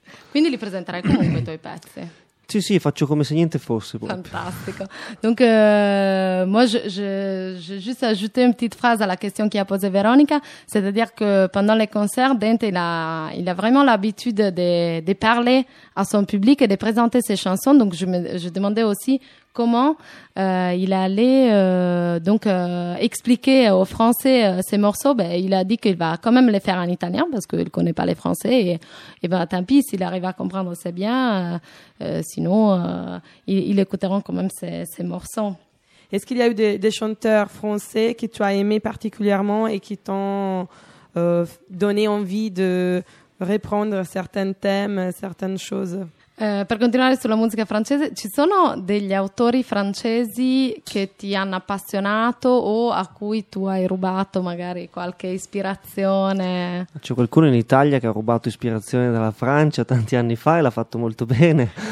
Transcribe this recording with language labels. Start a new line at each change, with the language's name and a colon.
Italian: Quindi li presenterai comunque i tuoi pezzi? Sì, sì, faccio come se niente fosse. Proprio. Fantastico.
French: Donc, moi, j'ai juste ajouté une petite phrase à la question qu'a posée Véronica, c'est-à-dire que pendant les concerts, Dente, il a vraiment l'habitude de parler à son public et de présenter ses chansons, donc je demandais aussi comment il allait expliquer aux Français ses morceaux. Ben, il a dit qu'il va quand même les faire en italien parce qu'il ne connaît pas les Français. Et ben, tant pis, s'il arrive à comprendre, c'est bien. Sinon, ils écouteront quand même ses morceaux. Est-ce qu'il y a eu des chanteurs français que tu as aimé particulièrement et qui t'ont donné envie de reprendre certains thèmes, certaines choses?
Italian: Per continuare sulla musica francese, ci sono degli autori francesi che ti hanno appassionato o a cui tu hai rubato magari qualche ispirazione? C'è qualcuno in Italia che ha rubato ispirazione dalla Francia tanti anni fa e l'ha fatto molto bene.